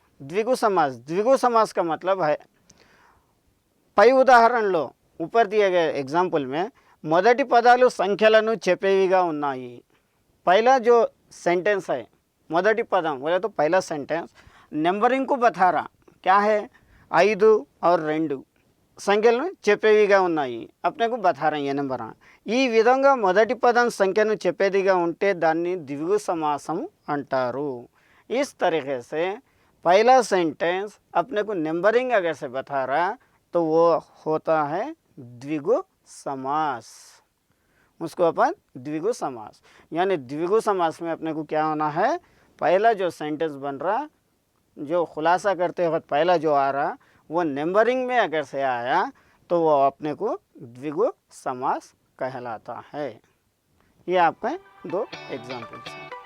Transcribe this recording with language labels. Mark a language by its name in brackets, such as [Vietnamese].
[Hindi] द्विगु समास, द्विगु समास का मतलब है, [Telugu] పై ఉదాహరణలో [Hindi] ऊपर दिए गए एग्जाम्पल में [Telugu] మొదటి పదాలు సంఖ్యలను చెప్పేవిగా ఉన్నాయి. [Hindi] पहला जो सेंटेंस है, [Telugu] మొదటి పదం [Hindi] बोले तो पहला सेंटेंस नंबरिंग को बता रहा. क्या है, 5 और 2 [Telugu] సంఖ్యలను చెప్పేవిగా ఉన్నాయి, [Hindi] अपने को बता रहे हैं నెంబర్. [Telugu] ఈ విధంగా మొదటి పదం సంఖ్యను చెప్పేదిగా ఉంటే దాన్ని ద్విగు సమాసం అంటారు. [Hindi] इस तरीके से पहला सेंटेंस अपने को नंबरिंग अगर से बता रहा तो वो होता है द्विगु समास. उसको अपन द्विगु समास, यानी द्विगु समास में अपने को क्या होना है, पहला जो सेंटेंस बन रहा, जो खुलासा करते वक्त पहला जो आ रहा वो नंबरिंग में अगर से आया तो वो अपने को द्विगु समास कहलाता है. ये आपके 2 एग्जाम्पल्स हैं.